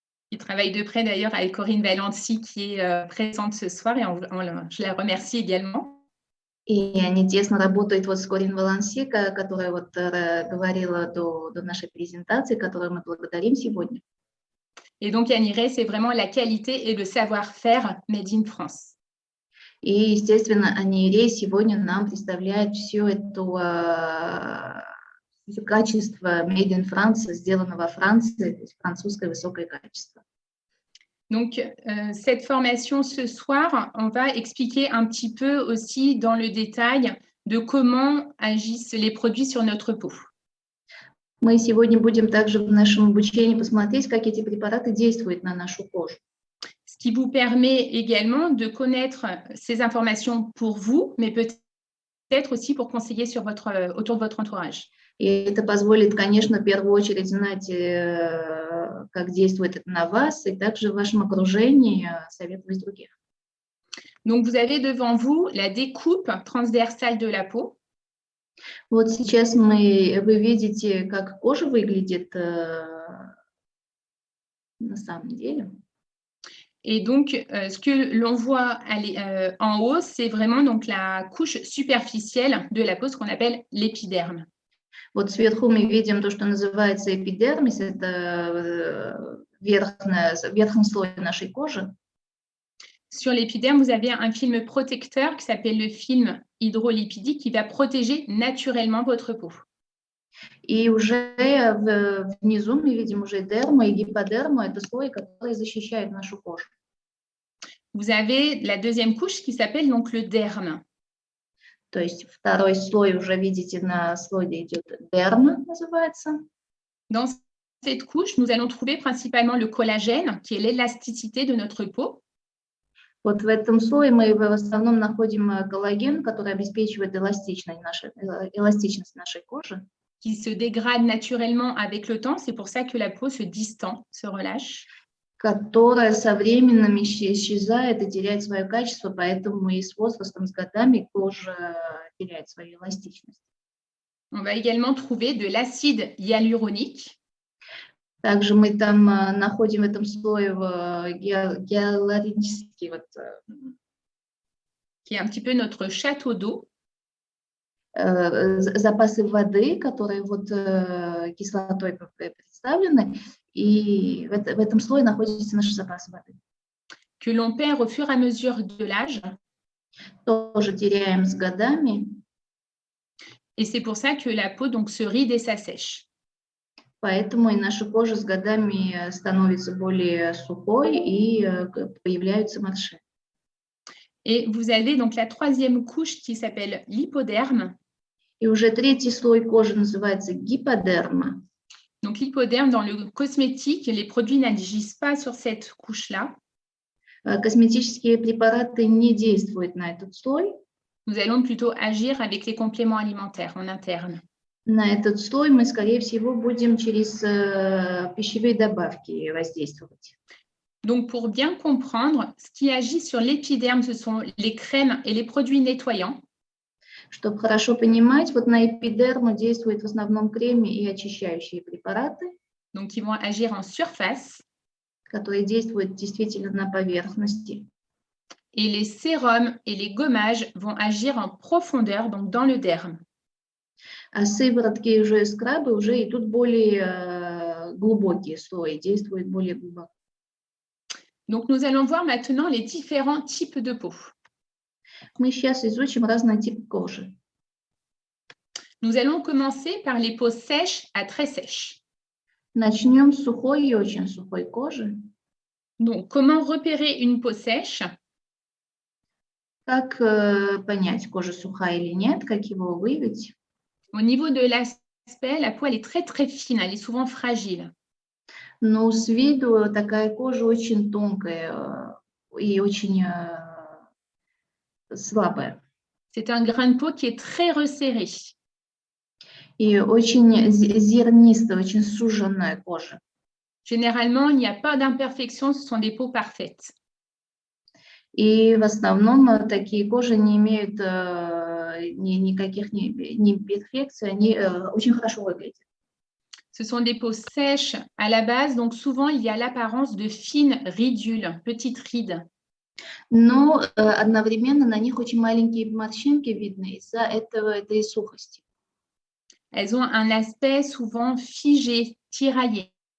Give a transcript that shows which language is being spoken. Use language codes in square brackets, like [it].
[fr] Il travaille de près d'ailleurs avec Corinne Valency qui est présente ce soir et je la remercie également. [ru] И они тесно работают вот с Корин Валанси, которая вот говорила до нашей презентации, которую мы благодарим сегодня. [fr] Et donc, Aniré, c'est vraiment la qualité et le savoir-faire [en] made in France. [ru] И, естественно, Анирей сегодня нам представляет все это качество [en] made in France, [ru] сделано во Франции, то есть французское высокое качество. [fr] Donc, cette formation ce soir, on va expliquer un petit peu aussi dans le détail de comment agissent les produits sur notre peau. [ru] Мы сегодня будем также в нашем обучении посмотреть, как эти препараты действуют на нашу кожу. [fr] Ce qui vous permet également de connaître ces informations pour vous, mais peut-être aussi pour conseiller autour de votre entourage. [ru] И это позволит, конечно, в первую очередь знать, как действует это на вас, и также в вашем окружении советовать других. [fr] Donc, vous avez devant vous la découpe transversale de la peau. [ru] Вот сейчас вы видите, как кожа выглядит на самом деле. [fr] Et donc, ce que l'on voit en haut, c'est vraiment donc la couche superficielle de la peau, ce qu'on appelle l'épiderme. [ru] Вот сверху мы видим то, что называется эпидермис, это верхний слой нашей кожи. [fr] Sur l'épiderme, vous avez un film protecteur qui s'appelle le film hydrolipidique qui va protéger naturellement votre peau. [ru] И уже внизу мы видим уже дерма и гиподерма. Это слой, который защищает нашу кожу. [fr] Vous avez la deuxième couche qui s'appelle donc le derme. [ru] То есть второй слой уже видите на слойде идет дерма, называется. [fr] Dans cette couche, nous allons trouver principalement le collagène, qui est l'élasticité de notre peau. [ru] Вот в этом слое мы в основном находим коллаген, который обеспечивает эластичность нашей кожи. [fr] Qui se dégrade naturellement avec le temps. C'est pour ça que la peau se distend, se relâche. [ru] Которая со временем исчезает и теряет свое качество, поэтому и с возрастом, с годами кожа теряет свою эластичность. [fr] On va également trouver de l'acide hyaluronique. [ru] Также мы там находим в этом слое гиалуронический, [fr] qui est un petit peu notre château d'eau. [ru] Запасы воды, которые вот кислотой представлены, и в этом слое находятся наши запасы воды. [fr] Que l'on perd au fur et à mesure de l'âge. [ru] Тоже теряем с годами. [fr] Et c'est pour ça que la peau donc se ride et s'assèche. [ru] Поэтому и наша кожа с годами становится более сухой и появляются морщины. [fr] Et vous avez donc la troisième couche qui s'appelle l'hypoderme. [ru] И уже третий слой кожи называется гиподерма. [fr] Donc l'hypoderme, dans le cosmétique, les produits n'agissent pas sur cette couche-là. [ru] Косметические препараты не действуют на этот слой. [fr] Nous allons plutôt agir avec les compléments alimentaires en interne. [ru] На этот слой мы, скорее всего, будем через пищевые добавки воздействовать. [fr] Donc, pour bien comprendre, ce qui agit sur l'épiderme, ce sont les crèmes et les produits nettoyants. [ru] Чтобы хорошо понимать, вот на эпидерму действуют в основном кремы и очищающие препараты. [fr] Donc, qui vont agir en surface. [ru] Которые действуют действительно на поверхности. [fr] Et les sérums et les gommages vont agir en profondeur, donc dans le derme. [ru] А сыворотки уже скрабы уже идут более глубокие слои, действуют более глубоко. [fr] Donc, nous allons voir maintenant les différents types de peau. [ru] Мы сейчас изучим разные типы кожи. [fr] Nous allons commencer par les peaux sèches à très sèches. [ru] Начнем с сухой и очень сухой кожи. [fr] Donc, comment repérer une peau sèche? [ru] Как понять, кожа сухая или нет, как его выявить? [fr] Au niveau de l'aspect, la peau elle est très très fine, elle est souvent fragile. [ru] Но с виду такая кожа очень тонкая и очень слабая. [fr] C'est un grain de peau qui est très resserré. [ru] И очень зернистая, очень суженная кожа. [fr] Généralement, il n'y a pas d'imperfection, ce sont des peaux parfaites. [ru] И в основном такие кожи не имеют никаких имперфекций, они очень хорошо выглядят. [fr] Ce sont des peaux sèches à la base, donc souvent il y a l'apparence de fines ridules, petites rides. [ru] Но одновременно на них очень маленькие морщинки видны из-за этой сухости. [fr] Elles ont un aspect souvent figé, tiraillé.